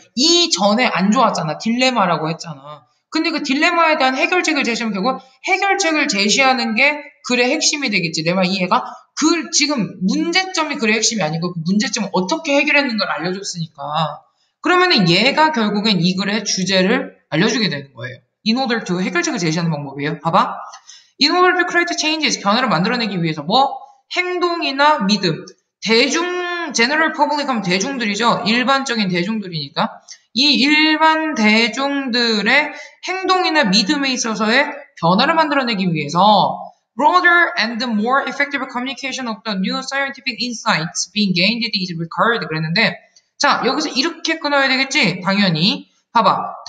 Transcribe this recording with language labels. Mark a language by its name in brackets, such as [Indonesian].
[Korean] 이전에 안 좋았잖아. 딜레마라고 했잖아. 근데 그 딜레마에 대한 해결책을 제시하면 결국 해결책을 제시하는 게 글의 핵심이 되겠지. 내 말 이해가? 지금 문제점이 글의 핵심이 아니고 그 문제점을 어떻게 해결했는가를 알려줬으니까. 그러면은 얘가 결국엔 이 글의 주제를 알려주게 되는 거예요. [English] In order to [Korean] 해결책을 제시하는 방법이에요. 봐봐. [English] In order to create changes, [Korean] 변화를 만들어내기 위해서 뭐? 행동이나 믿음. general public 하면 대중들이죠. 일반적인 대중들이니까. 이 일반 대중들의 행동이나 믿음에 있어서의 변화를 만들어내기 위해서 [English] broader and more effective communication of the new scientific insights being gained is required [Korean] 그랬는데 자, 여기서 이렇게 끊어야 되겠지? 당연히. 봐봐.